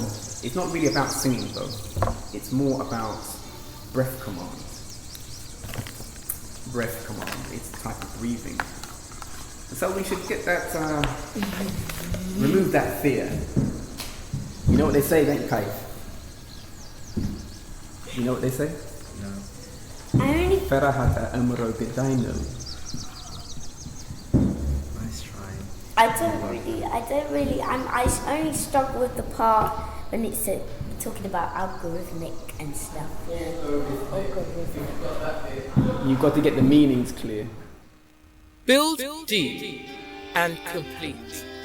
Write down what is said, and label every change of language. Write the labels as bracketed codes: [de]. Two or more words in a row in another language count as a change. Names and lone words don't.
[en] It's not really about singing though. It's more about breath command. Breath command. It's a type of breathing. So we should get that, remove that fear. You know what they say, don't you, Kai? You know what they say? No. Farahata amro bidaino. Nice try. I only struggle with the part when it's talking about algorithmic and stuff. You've got to get the meanings clear. Build deep and complete.